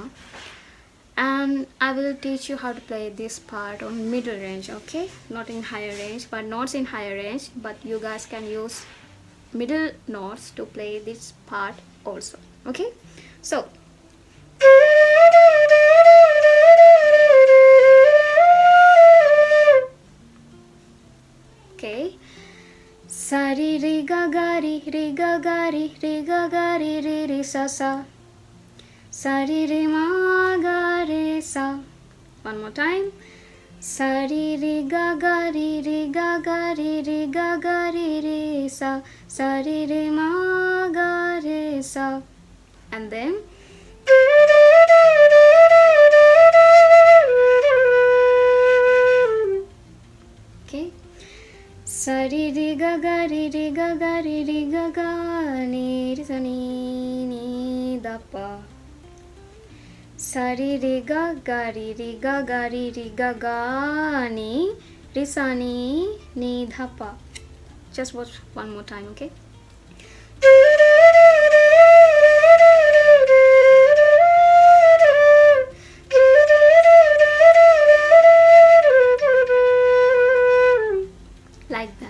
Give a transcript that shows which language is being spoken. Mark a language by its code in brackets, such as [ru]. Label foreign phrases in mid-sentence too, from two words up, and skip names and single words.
[en] And I will teach you how to play this part on middle range, okay? Not in higher range, but notes in higher range, but you guys can use middle notes to play this part also, okay? So okay, Sa ri ri ga ri ga ri ga ri ri sa sa. Sa ri ri ma ga re sa. One more time. Sa ri ri ga ri ga ri ga ri sa. Sa ri ri ma ga re sa. And then okay. Sa ri ri ga ri ga ri ga ni sa ni da pa. Sa ri ri ga ri ga ni sa ni dha pa. Just watch one more time, okay? Like that.